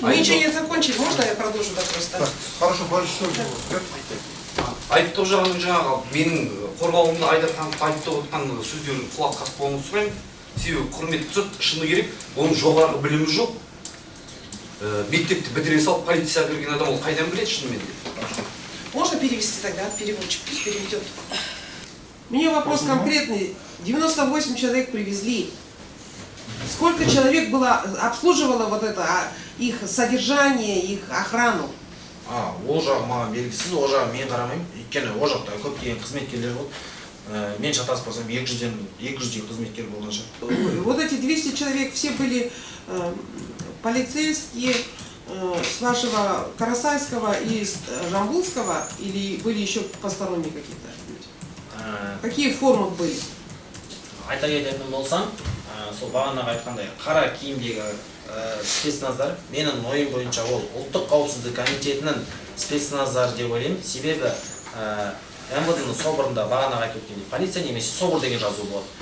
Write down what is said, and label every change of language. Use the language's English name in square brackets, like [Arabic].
[Russian] Мы ничего не закончили, можно я продолжу допрос? Хорошо, большое. [Kazakh] Айыптау жағының жаңағы менің қорғауымда Айдархановты айыптап отқан сөздерін құлақ аспауыңызды сұраймын. Себебі құрметті суд, шыны керек, оның жоғарғы білімі жоқ. Мектепті бітіре салып полицияға кірген адам ол қайдан біледі шынымен де? [Russian] Можно перевести тогда, переводчик, пусть переведет. У меня вопрос конкретный. 98 человек привезли. Сколько человек обслуживало вот это, их содержание, их охрану? [Kazakh] Ол жағы маған белгісіз, ол жағы мен қарамаймын. Өйткені ол жақта көптеген қызметкерлер болды. Мен шатаспасам 200 қызметкер болған шығар. [Russian] Вот эти 200 человек все были полицейские с вашего Карасайского и Жамбулского, или были еще посторонние какие-то люди? Какие формы были? [Kazakh] Айта кететін болсам, сол бағанағы айтқандай қара киімдегі спецназдар, менің ойым бойынша ол ұлттық қауіпсіздік комитетінің спецназдар деп ойлаймын. Себебі МВД-ның соборында бағанағы айтып өткендей полиция немесе собор деген жазу болады.